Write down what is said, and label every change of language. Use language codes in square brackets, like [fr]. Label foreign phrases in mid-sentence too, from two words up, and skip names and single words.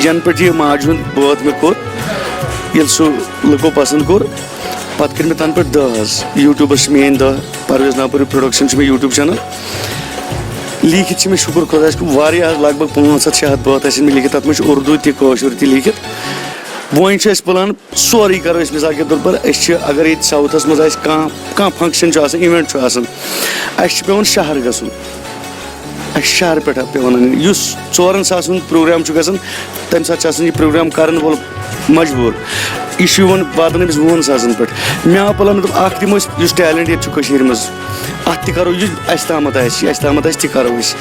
[ks] یَنہٕ پٮ۪ٹھ یہِ ماجہِ ہُنٛد بٲتھ مےٚ کوٚر ییٚلہِ سُہ لُکو پَسنٛد کوٚر پَتہٕ کٔرۍ مےٚ تَنہٕ پٮ۪ٹھ 10 حظ. یوٗٹیوٗبَس چھِ میٲنۍ 10 پرویز ناپوٗری پرٛوڈَکشَن چھُ مےٚ یوٗٹیوٗب چَنَل. لیٖکھِتھ چھِ مےٚ شُکُر خۄدایَس کُن واریاہ لگ بگ 500-600 بٲتھ ٲسۍ مےٚ لیٖکھِتھ. تَتھ منٛز چھُ اُردوٗ تہِ کٲشُر تہِ لیٖکھِتھ. وۄنۍ چھُ اَسہِ پٕلان سورُے کَرو أسۍ [ur] مِثال کے طور پر [ks] أسۍ چھِ اگر ییٚتہِ ساوُتھَس منٛز آسہِ کانٛہہ فنٛگشَن چھُ آسان اِوٮ۪نٛٹ چھُ آسان اَسہِ چھُ پٮ۪وان شہر گژھُن. اَسہِ چھُ شہرٕ پٮ۪ٹھ پٮ۪وان اَنٕنۍ. یُس 4 ساسَن ہُنٛد پرٛوگرام چھُ گژھان تَمہِ ساتہٕ چھُ آسان یہِ پرٛوگرام کَرَن وول مجبوٗر. یہِ چھُ یِوان واتان أمِس 20 ساسَن پٮ۪ٹھ. مےٚ آو پٕلان مےٚ دوٚپ اَکھ دِمو أسۍ یُس ٹیلنٛٹ ییٚتہِ چھُ کٔشیٖرِ منٛز اَتھ تہِ کَرو یہِ اَسہِ تامَتھ آسہِ تہِ کَرو أسۍ.